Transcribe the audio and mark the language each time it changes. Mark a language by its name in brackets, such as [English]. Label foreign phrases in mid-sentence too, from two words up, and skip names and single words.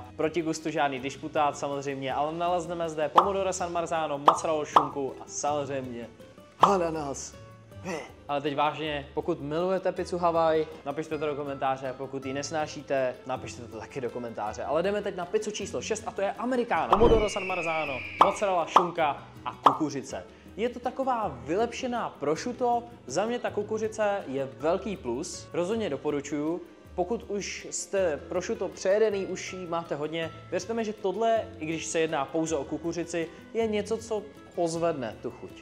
[Czech] Proti gustu žádný disputát samozřejmě, ale nalezneme zde pomodoro San Marzano, mozzarella, šunku a samozřejmě ananas. Ale teď vážně, pokud milujete pizzu Hawaii, napište to do komentáře, pokud ji nesnášíte, napište to taky do komentáře. Ale jdeme teď na pizzu číslo 6 a to je americano. Pomodoro San Marzano, mozzarella, šunka a kukuřice. Je to taková vylepšená prosciutto, za mě ta kukuřice je velký plus, rozhodně doporučuju. Pokud už jste prosciutto přejedený, už jí máte hodně, věřte mi, že tohle, i když se jedná pouze o kukuřici, je něco, co pozvedne tu chuť.